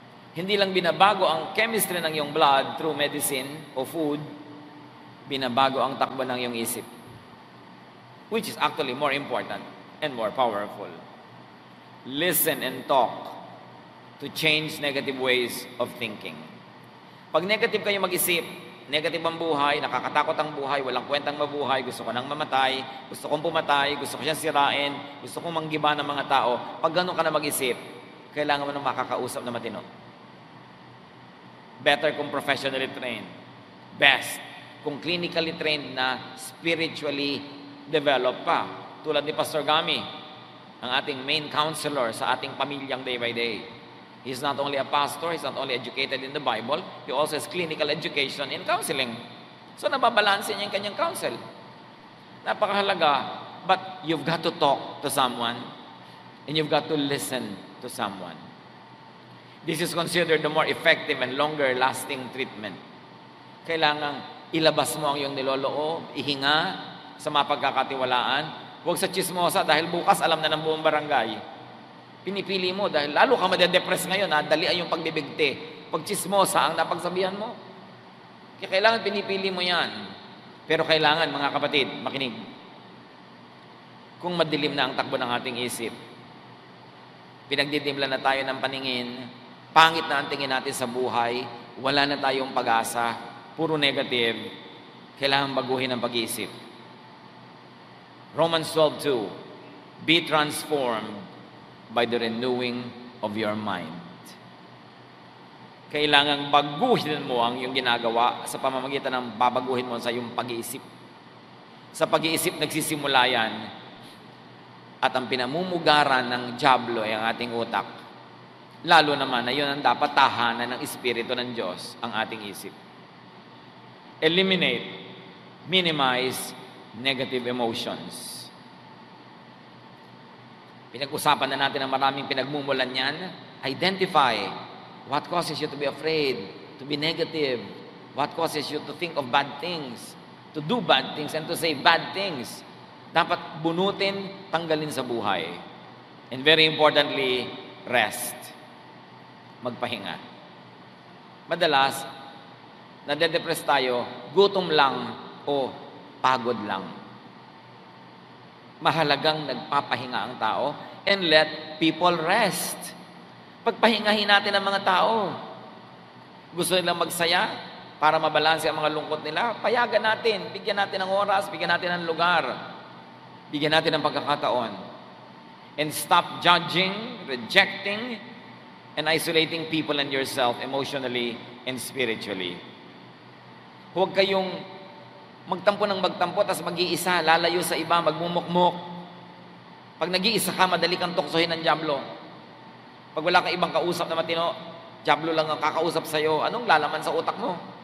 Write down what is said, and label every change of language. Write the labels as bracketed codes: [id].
[tl] Hindi lang binabago ang chemistry ng iyong blood through medicine o food, binabago ang takbo ng iyong isip, [en] which is actually more important and more powerful. Listen and talk to change negative ways of thinking. [tl] Pag negative kayo mag-isip, negative ang buhay, nakakatakot ang buhay, walang kwentang mabuhay, gusto ko nang mamatay, gusto kong pumatay, gusto ko siyang sirain, gusto kong manggiba ng mga tao, pag ganun ka na mag-isip, kailangan mo ng makakausap na matino. [en] Better kung professionally trained. Best kung clinically trained na spiritually developed pa. [tl] Tulad ni Pastor Gami, ang ating main counselor sa ating pamilyang day by day. [en] He's not only a pastor, he's not only educated in the Bible, he also has clinical education in counseling. [tl] So nababalansin niya yung kanyang counsel. Napakahalaga, [en] but you've got to talk to someone [tl] and you've got to listen to someone. [en] This is considered the more effective and longer lasting treatment. [tl] Kailangan ilabas mo ang iyong niloloob, ihinga sa mapagkakatiwalaan. Huwag sa chismosa dahil bukas alam na ng buong barangay. Pinipili mo dahil lalo ka madedepress ngayon, dalian yung pagbibigti. Pagchismosa ang napagsabihan mo. Kaya kailangan pinipili mo yan. Pero kailangan, mga kapatid, makinig. Kung madilim na ang takbo ng ating isip, pinagdidimla na tayo ng paningin, pangit na ang tingin natin sa buhay, wala na tayong pag-asa, puro negative, kailangan baguhin ang pag-iisip. [en] Romans 12:2, be transformed by the renewing of your mind. [tl] Kailangang baguhin mo ang iyong ginagawa sa pamamagitan ng babaguhin mo sa iyong pag-iisip. Sa pag-iisip nagsisimula yan, at ang pinamumugaran ng dyablo ay ang ating utak. Lalo naman na yun ang dapat tahanan ng Espiritu ng Diyos, ang ating isip. [en] Eliminate, minimize negative emotions. [tl] Pinag-usapan na natin ang maraming pinagmumulan yan. [en] Identify what causes you to be afraid, to be negative, what causes you to think of bad things, to do bad things, and to say bad things. [tl] Dapat bunutin, tanggalin sa buhay. [en] And very importantly, rest. [tl] Magpahinga. Madalas, nade-depress tayo, gutom lang o pagod lang. Mahalagang nagpapahinga ang tao [en] and let people rest. [tl] Pagpahingahin natin ang mga tao. Gusto nilang magsaya para mabalanse ang mga lungkot nila, payagan natin, bigyan natin ng oras, bigyan natin ng lugar. Bigyan natin ng pagkakataon. [en] And stop judging, rejecting, and isolating people and yourself emotionally and spiritually. [tl] Huwag kayong magtampo ng magtampo, tapos mag-iisa, lalayo sa iba, magmumukmuk. Pag nag-iisa ka, madali kang tuksohin ng dyablo. Pag wala kang ibang kausap na matino, dyablo lang ang kakausap sa'yo, anong lalaman sa utak mo?